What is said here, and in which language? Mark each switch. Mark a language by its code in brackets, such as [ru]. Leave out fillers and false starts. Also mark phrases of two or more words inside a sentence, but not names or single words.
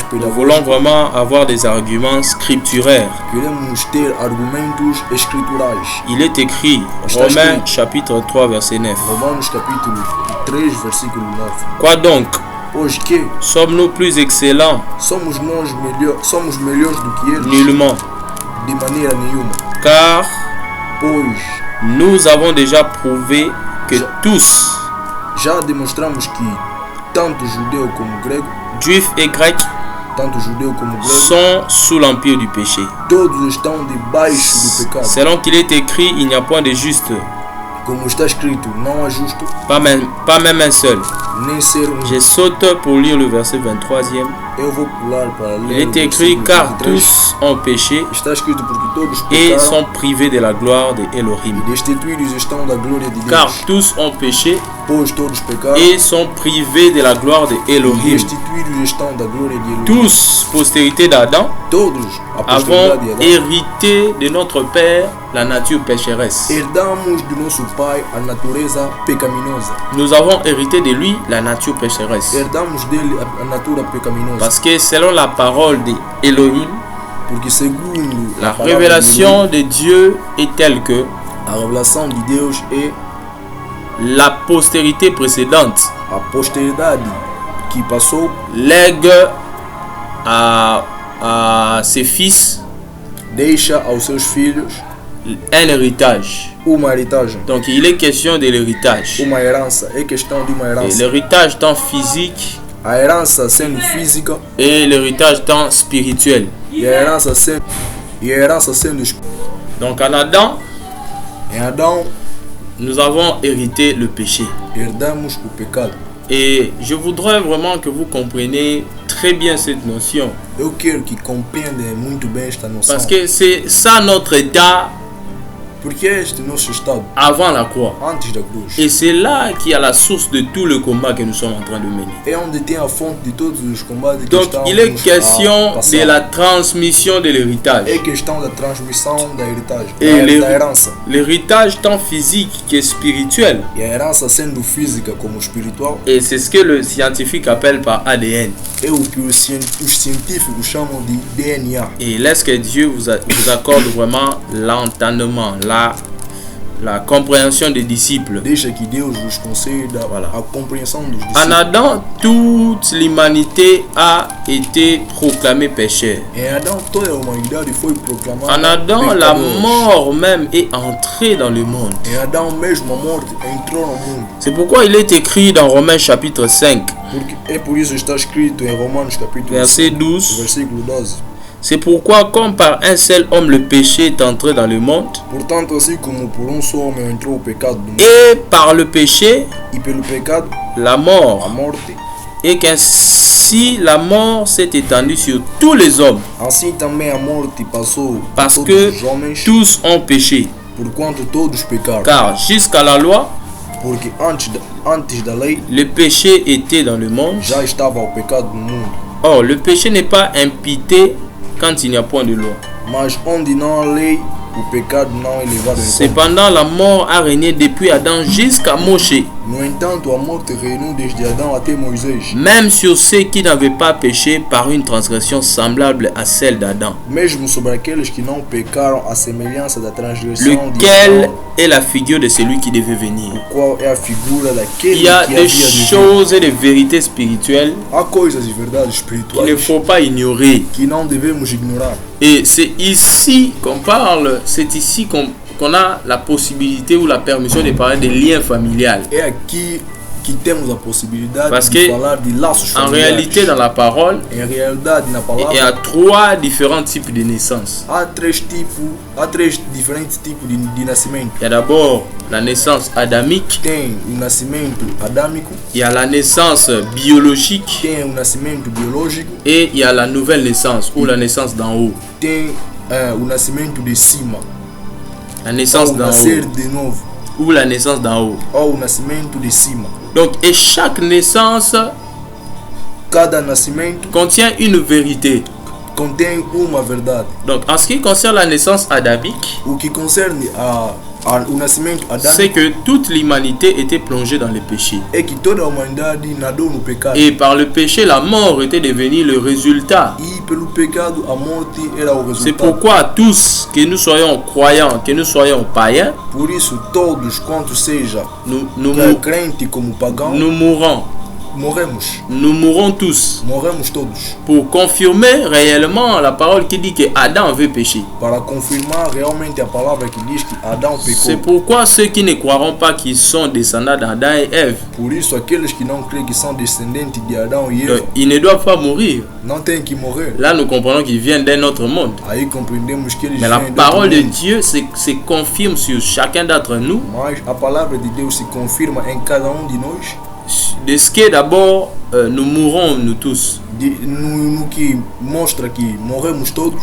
[fr] Nous voulons [pt] pedagógicos. [fr] vraiment avoir des arguments scripturaires. [pt] Queremos ter argumentos escriturais. [fr] Il est écrit, [pt] Está [fr] Romains [pt] escrito. [fr] chapitre 3, verset 9. [pt] Romanos capítulo 3, versículo 9. [fr] Quoi donc? [pt] Pois que [fr] Sommes-nous plus excellents? [pt] somos melhores do que eles? [fr] Nullement. [pt] De maneira nenhuma. [fr] Car [pt] Pois [fr] nous avons déjà prouvé que tous, [pt] já demonstramos que tanto judeu como grego, [fr] juifs et grecs, sont sont sous l'empire du péché. [pt] todos estão debaixo do pecado. [fr] Selon qu'il est écrit, il n'y a point de juste, [pt] Como está escrito, não há justo, [fr] pas même un seul. [pt] nem ser [fr] Je saute pour lire le verset 23e. [pt] Eu vou pular para [fr] Il [pt] ler [fr] est [pt] o [fr] écrit [pt] versículo [fr] car [pt] 23. [fr] tous ont péché [pt] Está escrito porque todos [fr] et [pt] pecaram [fr] sont privés de la gloire de Elohim. [pt] e destituídos estão da glória de [fr] Car [pt] Deus. [fr] tous ont péché [pt] Pois todos pecaram [fr] et sont privés de la gloire de [pt] e [fr] Elohim. [pt] destituídos estão da glória de Elohim. [fr] Tous, postérité d'Adam, [pt] Todos, a [fr] avons [pt] posteridade de Adão, [fr] hérité de notre Père la nature pécheresse. [pt] herdamos do nosso pai a natureza pecaminosa. [fr] Nous avons hérité de lui la nature pécheresse. [pt] Herdamos dele a natura pecaminosa. [fr] Parce que selon la parole de Elohim, [pt] Porque segundo [fr] la [pt] a palavra [fr] révélation de Dieu est telle que [pt] de Deus, a revelação de Deus é [fr] la postérité précédente [pt] a posteridade que passou [fr] lègue à ses fils [pt] deixa aos seus filhos [fr] un héritage. [pt] uma herança. [fr] Donc il est question de l'héritage. [pt] Uma herança, é questão de uma [fr] Et [pt] herança. [fr] l'héritage tant physique [pt] A herança sendo física [fr] et l'héritage tant spirituel. [pt] e a herança sendo [fr] Donc en Adam, [pt] em Adão [fr] nous avons hérité le péché. [pt] herdamos o pecado. [fr] Et je voudrais vraiment que vous compreniez très bien cette notion. [pt] Eu quero que compreendam muito bem esta noção. [fr] Parce que c'est ça notre état [pt] Porque este nosso estado [fr] avant la croix. [pt] antes da cruz [fr] Et c'est là qu'il y a la source de tout le combat que nous sommes en train de mener. [pt] é onde tem a fonte de todos os combates que [fr] Donc [pt] estamos [fr] il est [pt] a [fr] question [pt] passar. [fr] de la transmission de l'héritage. [pt] É questão da transmissão da herança, E da herança. [fr] L'héritage tant physique que spirituel. [pt] E a herança sendo física como espiritual [fr] Et c'est ce que le scientifique appelle par ADN. [pt] é o que os científicos chamam de DNA. [fr] Et laisse que Dieu vous accorde vraiment l'entendement, la compréhension des disciples. [pt] Deixa que Deus vos conceda [fr] Voilà. [pt] a compreensão dos [fr] En [pt] discípulos. [fr] Adam, toute l'humanité a été proclamée pécheur. [pt] Em Adão toda a humanidade foi proclamada [fr] En Adam, la [pt] pecadores. [fr] mort même est entrée dans le monde. [pt] Em Adão mesmo a morte entrou no mundo. [fr] C'est pourquoi il est écrit dans Romains chapitre 5, [pt] Porque é por isso que está escrito em Romanos capítulo [fr] verset [pt] 5, [fr] 12. [pt] versículo 12. [fr] C'est pourquoi, comme par un seul homme le péché est entré dans le monde, [pt] Portanto, assim como por só homem entrou o pecado no mundo, [fr] et par le péché, [pt] e pelo pecado [fr] la [pt] a [fr] mort, [pt] morte, [fr] et qu'ainsi la mort s'est étendue sur tous les hommes, [pt] assim também a morte passou a [fr] parce [pt] todos [fr] que [pt] os homens, [fr] tous ont péché. [pt] porquanto todos pecaram. [fr] Car jusqu'à la loi, [pt] Porque antes da lei [fr] le péché était dans le monde. [pt] já estava o pecado no mundo. [fr] Or, le péché n'est pas impité quand il n'y a point de loi. [pt] Mas onde não há lei, o pecado não é levado em conta. [fr] Cependant, la mort a régné depuis Adam jusqu'à Moshe, [pt] No entanto, a morte reinou desde Adão até Moisés, [fr] même sur ceux qui n'avaient pas péché par une transgression semblable à celle d'Adam, [pt] mesmo sobre aqueles que não pecaram à semelhança da transgressão de [fr] lequel [pt] Adão, [fr] est la figure de celui qui devait venir. [pt] qual é a figura daquele [fr] Il y a [pt] que [fr] des [pt] havia de vir. [fr] choses et des vérités spirituelles [pt] Há coisas e verdades [fr] qu'il ne [pt] espirituais [fr] faut pas ignorer. [pt] que não devemos ignorar. [fr] Et c'est ici qu'on parle, c'est ici qu'on a la possibilité ou la permission de parler des liens familiales. [pt] É aqui que temos a possibilidade [fr] Parce [pt] de [fr] que, [pt] falar de laços [fr] En [pt] familiares. [fr] réalité, dans la parole, [pt] Em realidade, na [fr] il y a [pt] palavra, [fr] trois différents types de naissance. [pt] há três diferentes tipos de nascimento. [fr] Il y a d'abord la naissance adamique, [pt] Tem o nascimento adâmico, [fr] il y a la naissance biologique [pt] tem o nascimento biológico, [fr] et il y a la nouvelle naissance ou la naissance d'en haut. [pt] tem o nascimento de cima, [fr] La naissance [pt] ou [fr] d'en [pt] nascer [fr] haut [pt] de novo, [fr] ou la naissance d'en haut. [pt] ou o nascimento de cima. [fr] Donc, et chaque naissance [pt] Cada nascimento [fr] contient une vérité. [pt] contém uma verdade. [fr] Donc, en ce qui concerne la naissance adamique, [pt] O que concerne o nascimento [fr] c'est [pt] adâmico [fr] que toute l'humanité était plongée dans le péché. [pt] é que toda a humanidade nadou no pecado. [fr] Et par le péché, la mort était devenue le résultat. [pt] E pelo pecado a morte era o [fr] C'est [pt] resultado. [fr] pourquoi tous, que nous soyons croyants, que nous soyons païens, [pt] Por isso todos, quanto seja [fr] nous [pt] crente como pagão, [fr] mourrons. [pt] morremos. [fr] Nous mourrons tous. [pt] Morremos todos. [fr] Pour confirmer réellement la parole qui dit que Adam avait péché. [pt] Para confirmar realmente a palavra que diz que Adão [fr] C'est [pt] pecou. [fr] pourquoi ceux qui ne croiront pas qu'ils sont descendants d'Adam et Ève, [pt] Por isso aqueles que não creem que são descendentes de Adão e Eva [fr] ils ne doivent pas mourir. [pt] não têm que morrer. [fr] Là, nous comprenons qu'ils viennent d'un autre monde. [pt] Aí compreendemos que eles [fr] Mais la [pt] vêm do [fr] parole de [pt] mundo. [fr] Dieu se confirme sur chacun d'entre nous [pt] Mas a palavra de Deus se confirma em cada de nós [fr] de ce que d'abord nous mourrons nous tous. [pt] No que mostra que morremos todos.